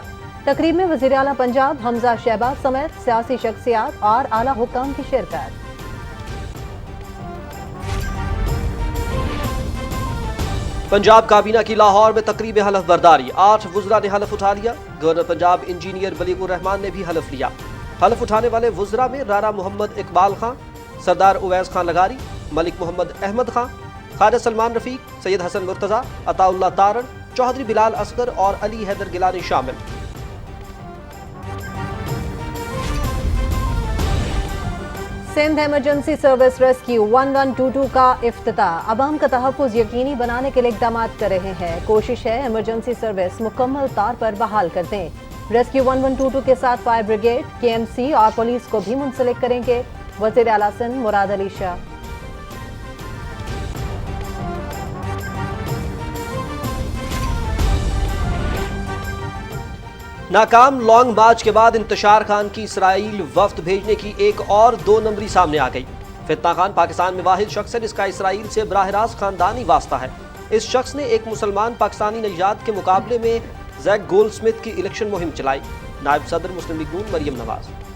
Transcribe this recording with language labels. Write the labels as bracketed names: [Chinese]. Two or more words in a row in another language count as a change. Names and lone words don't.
[Urdu] تقریب میں وزیر اعلیٰ پنجاب حمزہ شہباز سمیت سیاسی شخصیات اور اعلیٰ حکام کی شرکت. پنجاب کابینہ کی لاہور میں تقریب حلف برداری. 8 وزرا نے حلف اٹھا لیا. گورنر پنجاب انجینئر بلیغ الرحمان نے بھی حلف لیا. حلف اٹھانے والے وزرا میں رانا محمد اقبال خاں، سردار اویس خاں لغاری، ملک محمد احمد خاں، خواجہ سلمان رفیق، سید حسن مرتضیٰ، عطاء اللہ تارڑ، چوہدری بلال اصغر اور علی حیدر گیلانی شامل. سندھ ایمرجنسی سروس ریسکیو 1122 کا افتتاح. عوام کا تحفظ یقینی بنانے کے لیے اقدام کر رہے ہیں۔ کوشش ہے ایمرجنسی سروس مکمل طور پر بحال کر دیں. ریسکیو 1122 کے ساتھ فائر بریگیڈ، KMC اور پولیس کو بھی منسلک کریں گے. وزیر اعلیٰ سندھ مراد علی شاہ. ناکام لانگ مارچ کے بعد انتشار خان کی اسرائیل وفد بھیجنے کی ایک اور 2 نمبری سامنے آ گئی. فتنہ خان پاکستان میں واحد شخص ہے جس کا اسرائیل سے براہ راست خاندانی واسطہ ہے. اس شخص نے ایک مسلمان پاکستانی نجات کے مقابلے میں جیک گولڈاسمتھ کی الیکشن مہم چلائی. نائب صدر مسلم لیگ نون مریم نواز.